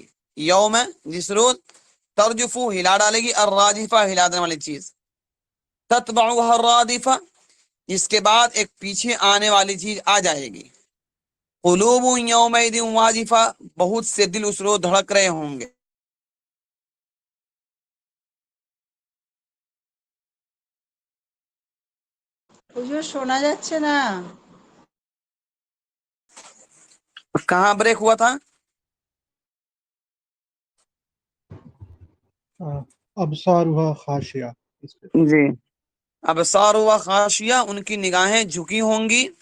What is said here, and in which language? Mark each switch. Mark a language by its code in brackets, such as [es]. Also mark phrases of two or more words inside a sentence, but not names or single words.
[ur] یوم، جس روز، ترجفو ہلا ڈالے گی، الراجفہ ہلا دینے والی چیز. [ar] تتبعها الرادفہ، [ur] جس کے بعد ایک پیچھے آنے والی چیز آ جائے گی. [ar] قلوب یومئذ واجفہ، [ur] بہت سے دل اس روز دھڑک رہے ہوں گے. [bn] হুজুর শোনা যাচ্ছে না। [ur] کہاں بریک ہوا تھا؟ [ar] ابصارها خاشعہ. [ur] اس پہ. جی. [ar] ابصار و خاشیہ، [ur] ان کی نگاہیں جھکی ہوں گی.